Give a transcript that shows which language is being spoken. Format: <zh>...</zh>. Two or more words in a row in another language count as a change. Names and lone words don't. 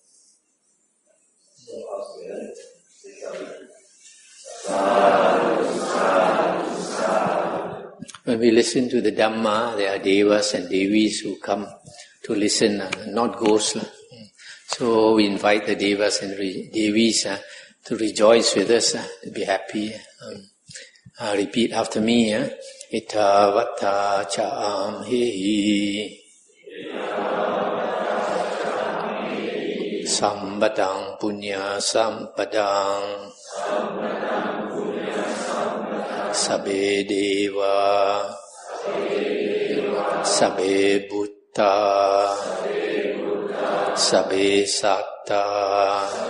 <en>When we listen to the Dhamma, there are devas and devis who come to listen, not ghosts. So we invite the devas and devis to rejoice with us, to be happy. Repeat after me.</en> <pi>Itavata cha'am hi Sambatang punya sampadang Sabe deva Sabe buddha Sabe satta</pi>